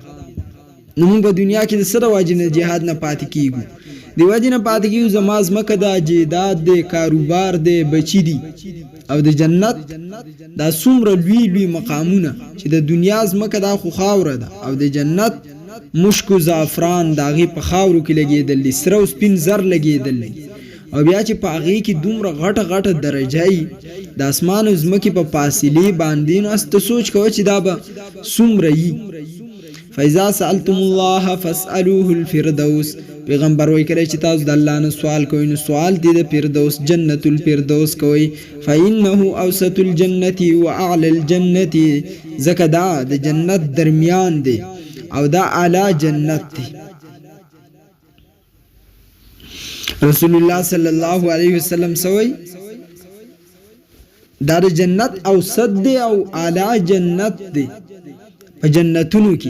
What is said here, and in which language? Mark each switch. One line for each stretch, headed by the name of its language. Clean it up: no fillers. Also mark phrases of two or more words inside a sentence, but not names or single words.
Pashto: نو موږ په دنیا کې د سره واجب نه جهاد نه پاتې کیږو دی واجب نه پاتې کیږو زماز مکه دا جیداد دی کاروبار دی بچی دی او د جنت دا څومره لوی لوی مقامونه چې د دنیا زمکه دا خو خاوره ده او د جنت مشک و زعفران داغي په خاورو کې لګېدل سره او سپین زر لګېدل او بیا چې په هغې کې دومره غټه غټه درجه یي د اسمان او ځمکې په فاصلې باندې نو ته سوچ کوه چې دا به څومره یي.
Arabic: فاذا سألتم الله فاسألوه الفردوس.
Pashto: پیغمبر وایي کله چې تاسو د الله نه سوال کوئ نو سوال دې د فردوس
Arabic: جنت الفردوس
Pashto: کوئ.
Arabic: فإنه اوسط الجنة واعلى الجنة.
Pashto: ځکه دا د جنت درمیان دی او دا اعلی جنت دی.
Arabic: رسول الله صلی الله علیه وسلم
Pashto: سوی دا د جنت اوسط دی او اعلی جنت دی په جنتونو کې.